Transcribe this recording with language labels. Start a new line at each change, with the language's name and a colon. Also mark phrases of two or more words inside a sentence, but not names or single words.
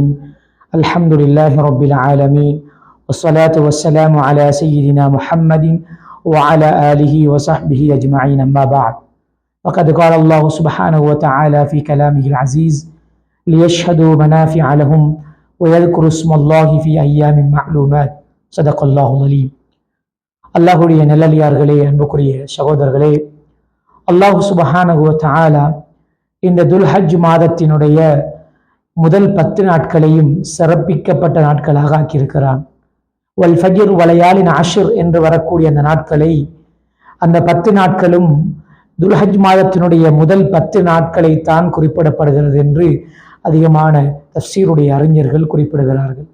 Arabic: الحمد لله رب العالمين، والصلاة والسلام على سيدنا محمد وعلى آله وصحبه أجمعين، أما بعد. فقد قال الله سبحانه وتعالى في كلامه العزيز: ليشهدوا منافع لهم ويذكروا اسم الله في أيام معلومات. صدق الله العليم.
Tamil: அல்லாஹுடைய நல்லடியார்களே, அன்புக்குரிய சகோதரர்களே,
Arabic: الله سبحانه وتعالى
Tamil: இந்த துல்ஹஜ் மாதத்தினுடைய முதல் 10 நாட்களையும் சிறப்பிக்கப்பட்ட நாட்களாக ஆக்கியிருக்கிறான்.
Arabic: والفجر وليال عشر
Tamil: என்று வரக்கூடிய அந்த நாட்களை, அந்த 10 நாட்களும் துல்ஹஜ் மாதத்தினுடைய முதல் 10 நாட்களை தான் குறிப்பிடப்படுகிறது என்று அதிகமான தஃப்சீருடைய அறிஞர்கள் குறிப்பிடுகிறார்கள்.